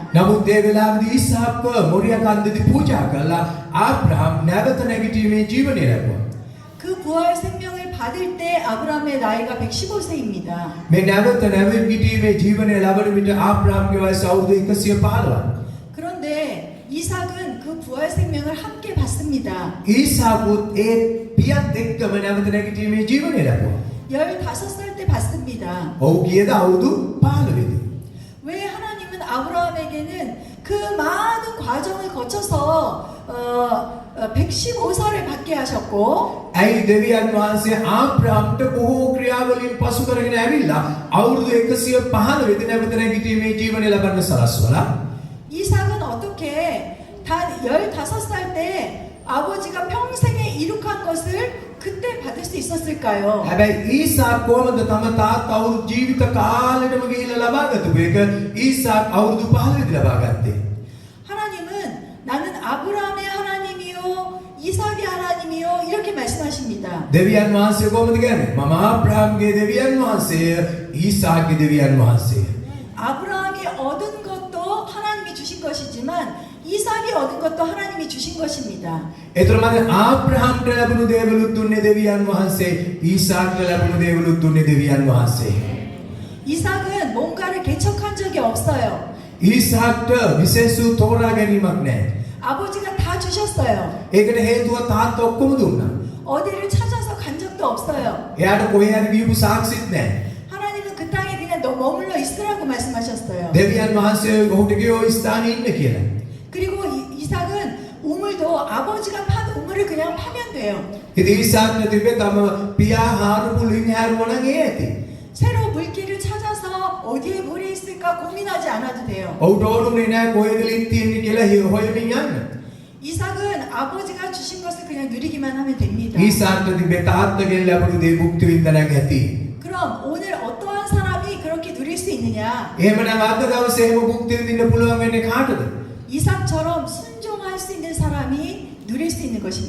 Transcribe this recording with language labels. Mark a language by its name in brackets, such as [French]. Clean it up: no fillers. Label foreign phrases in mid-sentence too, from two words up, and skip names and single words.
[Sinhala] නමුත් ඒ වෙලාවේදී ඊසාක්ව මොරියා කන්දේදී පූජා කළා. ආබ්‍රාම් නැවත නැගිටීමේ ජීවනය ලැබුවා. [Korean] 그 부활 생명을 받을 때 아브라함의 나이가 115세입니다. [Sinhala] මේ නැවත නැගිටීමේ ජීවනය ලබන විට ආබ්‍රාම්ගේ වයස අවුරුදු 115ක්. [Korean] 그런데 이삭은 그 부활 생명을 함께 받습니다. [Sinhala] ඊසාකුත් ඒ පියත් එක්කම නැවත නැගිටීමේ ජීවනය ලැබුවා. [Korean] 15살 때 받습니다. [Sinhala] ඔහු ගියද අවුරුදු 15දී. [Korean] 왜 하나님은 아브라함에게는 그 많은 과정을 거쳐서 115살을 받게 하셨고 [Sinhala] ඇයි දෙවියන් වහන්සේ ආබ්‍රාම්ට බොහෝ ක්‍රියාවලින් පසු කරගෙන ඇවිල්ලා අවුරුදු 115 දී නැවත නැගිටීමේ ජීවනය ලබන්න සලස්වලා [Korean] 이삭은 어떻게 단 15살 때 아버지가 평생에 이룩한 것을 그때 받을 수 있었을까요? [Sinhala] හැබැයි ඊසාක් කොහොමද තම තාත්තා අවුරුදු ජීවිත කාලෙටම ගිහිල්ලා ලබාගත්තු එක ඊසාක් අවුරුදු 15දී ලබාගත්තේ. [Korean] 하나님은 나는 아브라함의 하나님이요 이삭의 하나님이요 이렇게 말씀하십니다. [Sinhala] දෙවියන් වහන්සේ කොහොමද කියන්නේ? මම ආබ්‍රාම්ගේ දෙවියන් වහන්සේය, ඊසාක්ගේ දෙවියන් වහන්සේය. [Korean] 아브라함이 얻은 것도 하나님이 주신 것이지만 이삭이 얻은 것도 하나님이 주신 것입니다. [Sinhala] ඒතර මම ආබ්‍රාම්ට ලැබුණු දේවලුත් දුන්නේ දෙවියන් වහන්සේ, ඊසාක්ට ලැබුණු දේවලුත් දුන්නේ දෙවියන් වහන්සේ. [Korean] 이삭은 뭔가를 개척한 적이 없어요. [Sinhala] ඊසාක්ට විශේෂ තෝරා ගැනීමක් නැහැ. [Korean] 아버지가 다 주셨어요. [Sinhala] ඒකට හේතුව තාත්තා ඔක්කොම දුන්නා. [Korean] 어디를 찾아서 간 적도 없어요. [Sinhala] එයාට කොහේ හරි ගියපු සාක්ෂිත් නැහැ. [Korean] 하나님은 그 땅에 그냥 너 머물러 있으라고 말씀하셨어요. [Sinhala] දෙවියන් වහන්සේ ඔහුට කිව්වා ස්ථානයේ ඉන්න කියලා. [Korean] 그리고 이삭은 우물도 아버지가 판 우물을 그냥 파면 돼요. [Sinhala] ඉතින් ඊසාක්ට තිබේ තම පියා හාරපු ලින් හැරුවා නම් ඒ ඇති. [Korean] 새로 물길을 찾아서 어디에 물이 있을까 고민하지 않아도 돼요. [Sinhala] ඔහුට ඕනුනේ නැහැ කොහෙද ලින් තියෙන්නේ කියලා හොයමින් යන්න. [Korean] 이삭은 아버지가 주신 것을 그냥 누리기만 하면 됩니다. [Sinhala] ඊසාක්ට තිබේ තාත්තගෙන් ලැබුණු දේ භුක්ති විඳින්නක් ඇති. [Korean] 그럼 오늘 어떠한 사람이 그렇게 누릴 수 있느냐? [Sinhala] එහෙමනම් අද දවසේ එහෙම භුක්ති විඳින්න පුළුවන් වෙන්නේ කාටද? [Korean] 이삭처럼 순종할 수 있는 사람이 누릴 수 있는 것입니다.